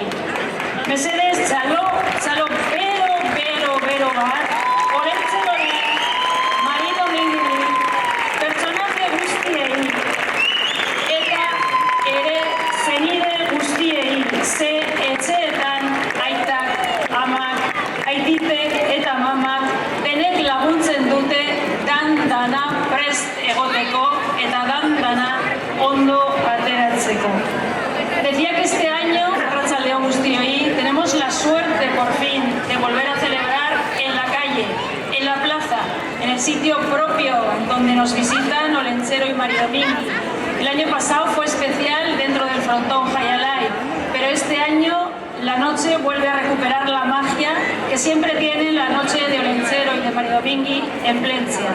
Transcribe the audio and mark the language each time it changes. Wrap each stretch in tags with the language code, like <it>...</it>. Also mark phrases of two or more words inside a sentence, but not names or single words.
<eu>Mesedez, txalo bero bat, Olentzeroren, Mari Domingi, pertsonaje guztiei, eta ere zenide guztiei, ze etxeetan aitak, amak, aititek eta mamak denek laguntzen dute dana prest egoteko eta dana ondo ateratzeko.</eu> <es>Decía que este año,</es> <eu>arratsaldeon guztioi,</eu> <es>tenemos la suerte por fin de volver a celebrar en la calle, en la plaza, en el sitio propio donde nos visitan Olentzero y Mari Domingi. El año pasado fue especial dentro del frontón Jaialai, pero este año la noche vuelve a recuperar la magia que siempre tiene la noche de Olentzero y de Mari Domingi en Plencia.</es>